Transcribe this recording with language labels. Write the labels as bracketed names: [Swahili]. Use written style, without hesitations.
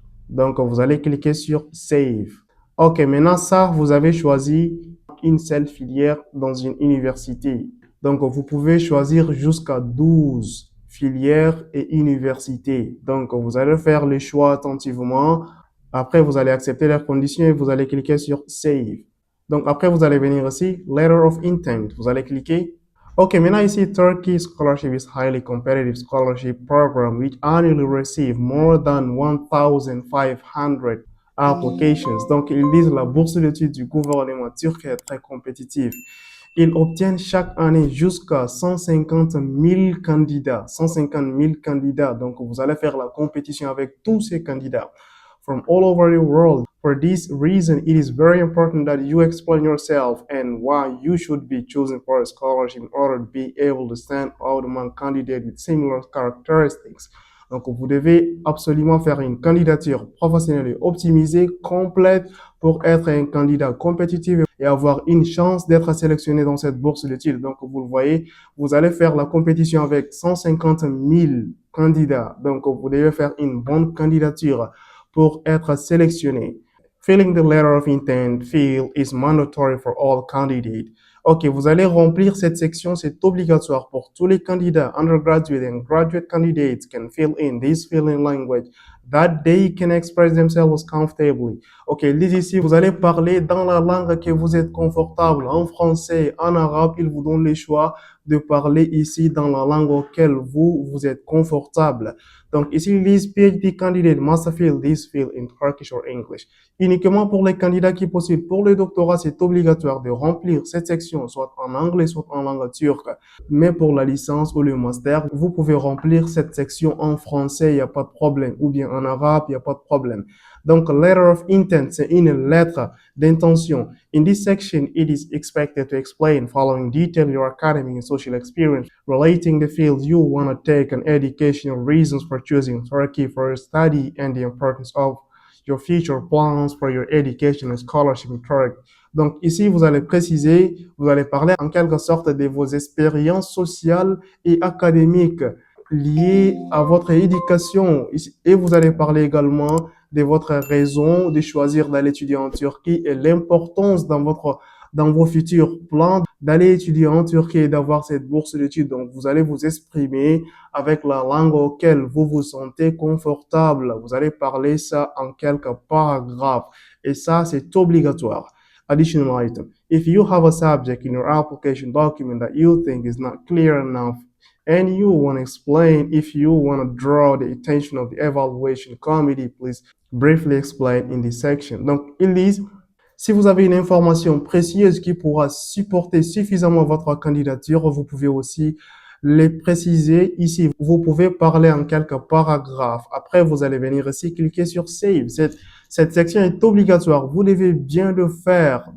[French] Donc, vous allez cliquer sur Save. OK, maintenant ça, vous avez choisi une seule filière dans une université. Donc, vous pouvez choisir jusqu'à 12 filières et universités. Donc, vous allez faire le choix attentivement. Après, vous allez accepter les conditions et vous allez cliquer sur Save. Donc, après, vous allez venir ici, Letter of Intent. Vous allez cliquer. OK, maintenant ici, [English] Turkey Scholarship is highly competitive scholarship program which annually receive more than 1,500 applications. [French] Donc, ils disent la bourse d'études du gouvernement turc est très compétitive. Ils obtiennent chaque année jusqu'à 150 000 candidats. 150 000 candidats. Donc, vous allez faire la compétition avec tous ces candidats [English] from all over the world. For this reason, it is very important that you explain yourself and why you should be chosen for a scholarship in order to be able to stand out among candidates with similar characteristics. [French] Donc, vous devez absolument faire une candidature professionnelle et optimisée, complète, pour être un candidat compétitif et avoir une chance d'être sélectionné dans cette bourse d'études. Donc, vous le voyez, vous allez faire la compétition avec 150 000 candidats. Donc, vous devez faire une bonne candidature pour être sélectionné. [English] Filling the letter of intent field is mandatory for all candidates. [French] OK, vous allez remplir cette section, c'est obligatoire pour tous les candidats. [English] Undergraduate and graduate candidates can fill in this filling language that they can express themselves comfortably. [French] OK, lisez ici, vous allez parler dans la langue que vous êtes confortable. En français, en arabe, il vous donne le choix de parler ici dans la langue auquel vous êtes confortable. Donc ici, ils disent [English] PhD candidate must fill this field in Turkish or English. [French] Uniquement pour les candidats qui postulent pour le doctorat, c'est obligatoire de remplir cette section, soit en anglais, soit en langue turque. Mais pour la licence ou le master, vous pouvez remplir cette section en français, il n'y a pas de problème. Ou bien en arabe, il n'y a pas de problème. Donc, letter of intent, c'est une lettre d'intention. [English] In this section, it is expected to explain following detail your academic and social experience relating the field you want to take and educational reasons for choosing Turkey for your study and the importance of your future plans for your education and scholarship in Turkey. [French] Donc ici, vous allez préciser, vous allez parler en quelque sorte de vos expériences sociales et académiques liées à votre éducation. Et vous allez parler également de votre raison de choisir d'aller étudier en Turquie et l'importance dans vos futurs plans d'aller étudier en Turquie et d'avoir cette bourse d'études. Donc, vous allez vous exprimer avec la langue auquel vous vous sentez confortable. Vous allez parler ça en quelques paragraphes. Et ça, c'est obligatoire. Additional item. [English] If you have a subject in your application document that you think is not clear enough and you want to explain, if you want to draw the attention of the evaluation committee, please briefly explain in this section. [French] Donc, ils disent, si vous avez une information précieuse qui pourra supporter suffisamment votre candidature, vous pouvez aussi les préciser ici. Vous pouvez parler en quelques paragraphes. Après, vous allez venir ici, cliquer sur Save. Cette section est obligatoire. Vous devez bien le faire.